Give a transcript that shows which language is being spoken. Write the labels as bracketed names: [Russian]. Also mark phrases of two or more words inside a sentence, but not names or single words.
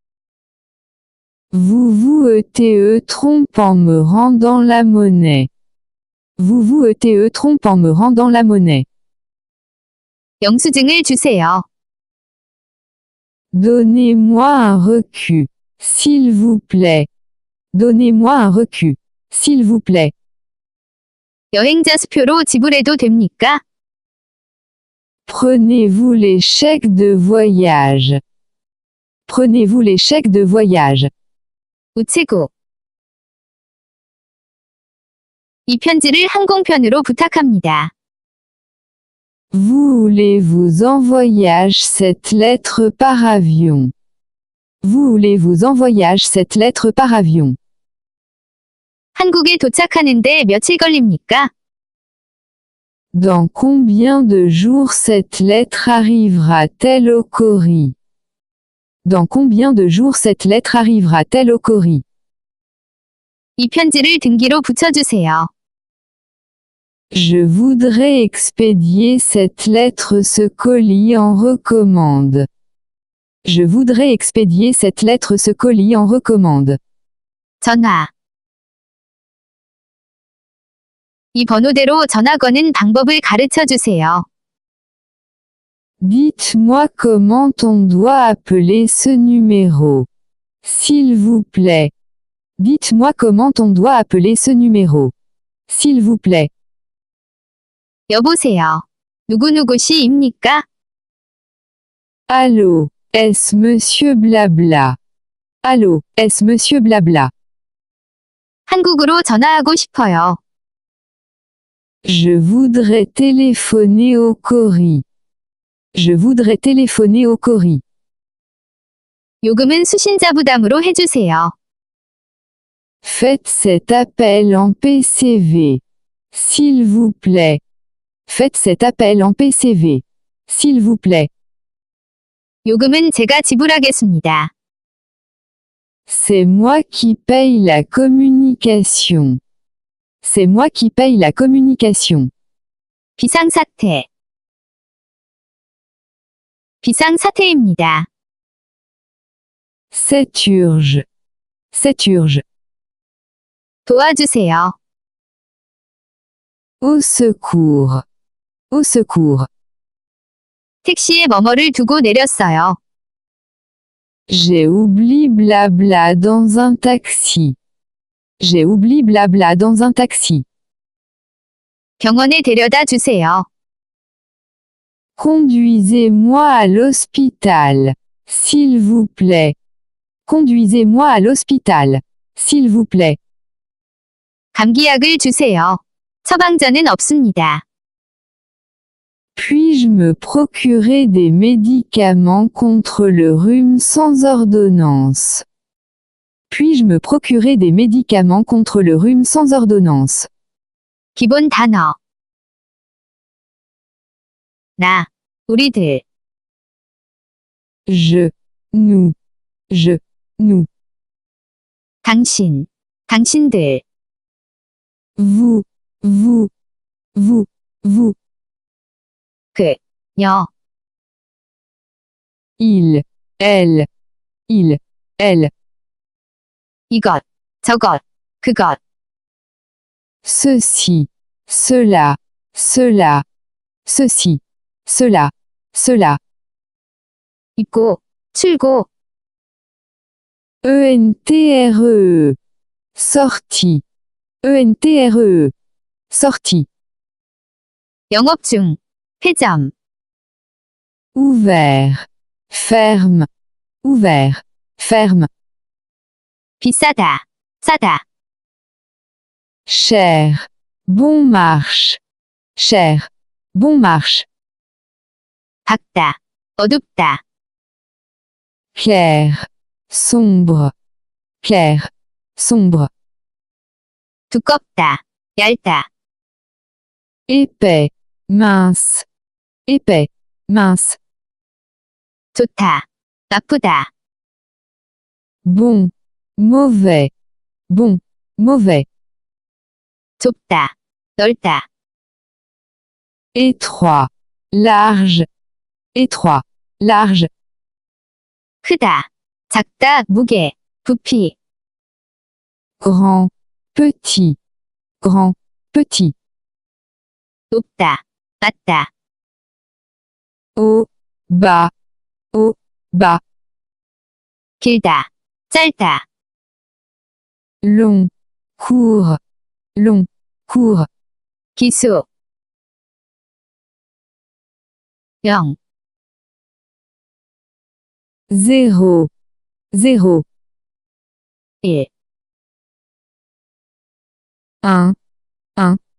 [French] Vous vous trompe en me rendant la monnaie. Vous vous trompe en me rendant la monnaie. [Korean] 영수증을 주세요. [French] Donnez-moi un recu. S'il vous plaît. Donnez-moi un recu. S'il vous plaît. [Korean] 여행자 수표로 지불해도 됩니까? [French] Prenez-vous les chèques de voyage. Prenez-vous les chèques de voyage. [Korean] 우체국. 이 편지를 항공편으로 부탁합니다. [French] Voulez-vous en voyage cette lettre par avion? Voulez-vous en voyage cette lettre par avion? [Korean] 한국에 도착하는데 며칠 걸립니까? [French] Dans combien de jours cette lettre arrivera-t-elle au courrier? Dans combien de jours cette lettre arrivera-t-elle au courrier? [Korean] 이 편지를 등기로 붙여주세요. [French] Je voudrais expédier cette lettre ce colis en recommande. Je voudrais expédier cette lettre ce colis en recommande. [Korean] 전화. 이 번호대로 전화 거는 방법을 가르쳐 주세요. [French] Dites-moi comment on doit appeler ce numéro. S'il vous plaît. Dites-moi comment on doit appeler ce numéro. S'il vous plaît. [Korean] 여보세요. 누구누구씨입니까? [French] Allô, est-ce monsieur Blabla? Allô, est-ce monsieur Blabla? [Korean] 한국으로 전화하고 싶어요. [French] Je voudrais téléphoner au courrier. Je voudrais téléphoner au courrier. [Korean] 요금은 수신자 부담으로 해주세요. [French] Faites cet appel en PCV. S'il vous plaît. Faites cet appel en PCV. S'il vous plaît. [Korean] 요금은 제가 지불하겠습니다. [French] C'est moi qui paye la communication. C'est moi qui paye la communication. [Korean] 비상사태. 비상사태입니다. [French] C'est urge. C'est urge. [Korean] 도와주세요. [French] Au secours. Au secours. [Korean] 택시에 뭐뭐를 두고 내렸어요. [French] J'ai oublié blabla dans un taxi. J'ai oublié blabla dans un taxi. [Korean] 병원에 데려다 주세요. [French] Conduisez-moi à l'hôpital. S'il vous plaît. Conduisez-moi à l'hôpital. S'il vous plaît. [Korean] 감기약을 주세요. 처방전은 없습니다. [French] Puis-je me procurer des médicaments contre le rhume sans ordonnance? Puis-je me procurer des médicaments contre le rhume sans ordonnance? [Korean] 기본 단어. 나, 우리들. [French] Je, nous, nous, [Korean] 당신, 당신들. [French] vous, vous, [Korean] 그, 여. [French] il, elle, elle, [Korean] 이것, 저것, 그것. [French] ceci, cela, ceci, cela. [Korean] 입고, 출고. [French] ENTRE. Sortie. ENTRE. Sortie. [Korean] 영업 중. 폐점. [French] Ouvert. Ferme. Ouvert. Ferme. [Korean] 비싸다. 싸다. [French] Cher. Bon marche. Cher. Bon marche. [Korean] 밝다. 어둡다. [French] Clair. Sombre. Clair. Sombre. [Korean] 두껍다. 얇다. [French] Épais. Mince. Épais. Mince. [Korean] 좋다. 나쁘다. [French] Bon. Mauvais. Bon. Mauvais. [Korean] 좁다. 넓다. [French] Étroit. Large. Étroit. Large. [Korean] 크다. 작다. 무게. 부피. [French] Grand. Petit. Grand. Petit. [Korean] 높다. 낮다. [French] Haut. Bas. Haut. Bas. [Korean] 길다. 짧다. [French] Long. Court. Long. Court. [Korean] 기수. 0. [French] 0. 0. [Korean] 1. [French] 1. 1,